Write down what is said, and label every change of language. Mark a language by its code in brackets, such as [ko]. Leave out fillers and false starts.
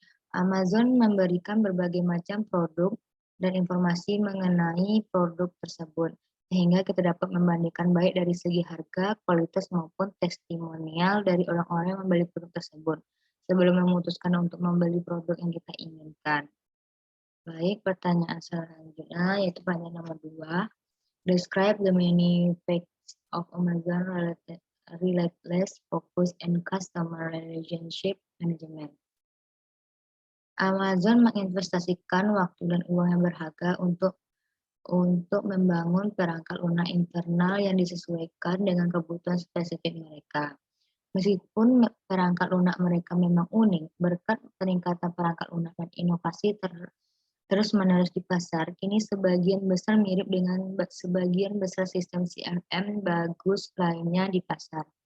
[id] Amazon memberikan berbagai macam produk dan informasi mengenai produk tersebut, sehingga kita dapat membandingkan baik dari segi harga, kualitas, maupun testimonial dari orang-orang yang membeli produk tersebut, sebelum memutuskan untuk membeli produk yang kita inginkan. Baik, pertanyaan selanjutnya yaitu pertanyaan nomor 2. [en] Describe the many facts of Amazon relentless focus and customer relationship management. [id] Amazon menginvestasikan waktu dan uang yang berharga untuk membangun perangkat lunak internal yang disesuaikan dengan kebutuhan spesifik mereka. Meskipun perangkat lunak mereka memang unik, berkat peningkatan perangkat lunak dan inovasi terus-menerus di pasar, kini sebagian besar mirip dengan sebagian besar sistem CRM bagus lainnya di pasar.